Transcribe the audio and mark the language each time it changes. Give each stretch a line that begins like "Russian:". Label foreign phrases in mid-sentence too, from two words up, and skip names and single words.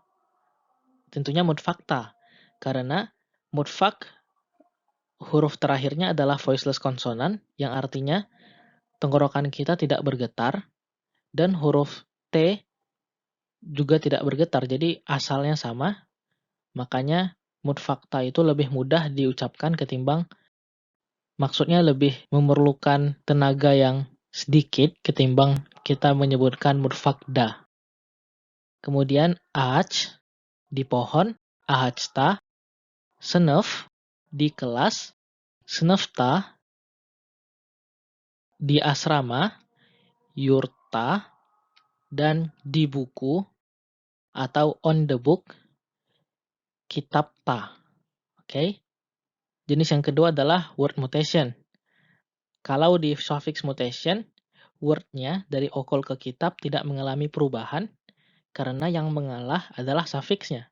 Indonesian: Tentunya mutfakta, karena mutfak huruf terakhirnya adalah voiceless konsonan, yang artinya tenggorokan kita tidak bergetar, dan huruf T juga tidak bergetar, jadi asalnya sama, makanya mutfakta itu lebih mudah diucapkan ketimbang, maksudnya lebih memerlukan tenaga yang sedikit ketimbang kita menyebutkan mutfakda. Kemudian ağaç di pohon,
Turkish: ağaçta.
Indonesian: Sınıf di kelas, sınıfta. Di asrama, yurta. Dan di buku atau
English: on the book,
Turkish: kitabta.
Indonesian: Oke. Jenis yang kedua adalah
English: word mutation.
Indonesian: Kalau di
English: suffix mutation,
Indonesian: word-nya dari okol ke kitab tidak mengalami perubahan karena yang mengalah adalah suffix-nya.